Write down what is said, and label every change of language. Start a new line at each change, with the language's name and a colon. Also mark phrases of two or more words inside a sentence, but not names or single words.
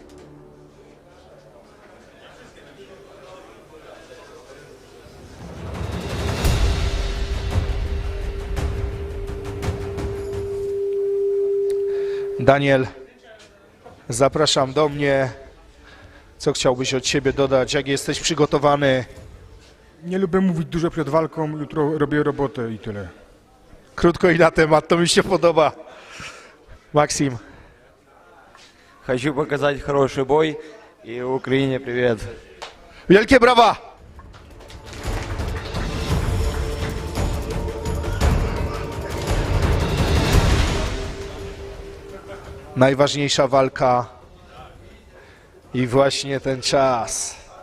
Polish: Daniel, zapraszam do mnie. Co chciałbyś od siebie dodać? Jak jesteś przygotowany? Nie lubię mówić dużo przed walką, jutro robię robotę i tyle. Krótko i na temat, to mi się podoba.
Russian: Максим. Хочу показать хороший бой и Украине привет.
Polish: Wielkie brawa! Najważniejsza walka i właśnie ten czas.